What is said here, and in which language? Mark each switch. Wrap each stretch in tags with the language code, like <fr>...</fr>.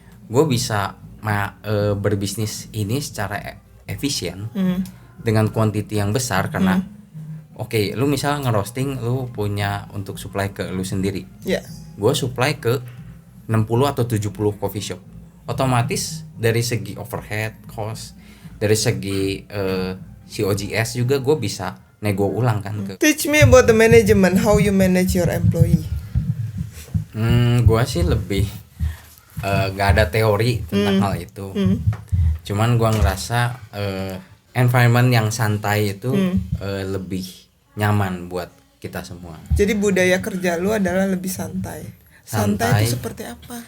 <id>Gue bisa berbisnis ini secara efisien dengan quantity yang besar karena oke, lu misalnya ngerosting, lu punya untuk supply ke lu sendiri. Gue supply ke 60 atau 70 coffee shop. Otomatis dari segi overhead cost, dari segi COGS juga gue bisa nego ulang kan ke.</id> <en>Teach me about the management, how you manage your employee.</en> <id>Gue sih lebih gak ada teori tentang hal itu. Cuman gue ngerasa environment yang santai itu lebih nyaman buat kita semua. Jadi budaya kerja lu adalah lebih santai. Santai itu seperti apa?</id>